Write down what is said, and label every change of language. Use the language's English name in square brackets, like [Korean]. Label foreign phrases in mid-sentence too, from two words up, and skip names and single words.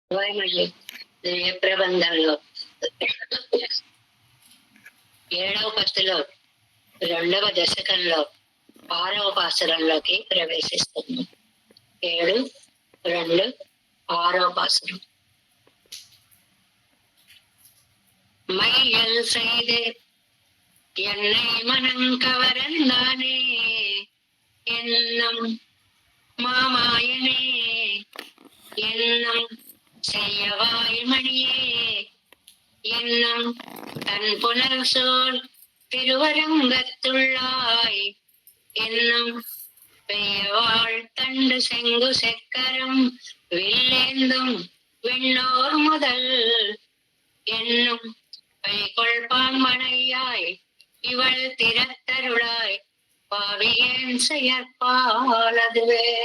[Telugu] మళ్ళీ దివ్య ప్రబంధంలో 7వ పత్తిలో 2వ దశకంలో 6వ పాసురంలోకి ప్రవేశిస్తుంది. 7, 2, 6వ పాసురం. [Tamil] மையல் செய்து என்னை மனம் கவரந்தானே என்னும் மாமாயனே என்னும் செய்யவாய்மணியே என்னும் தன் புனல் சோல் திருவரங்கத்துள்ளாய் என்னும் பெய்யவாள் தண்டு செங்கு செக்கரம் வில்லேந்தும் விண்ணோர் முதல் என்னும் பைகொள்பான் மனையாய் இவள் திறத்தருளாய் பாவியேன் செயற்பாலதுவே.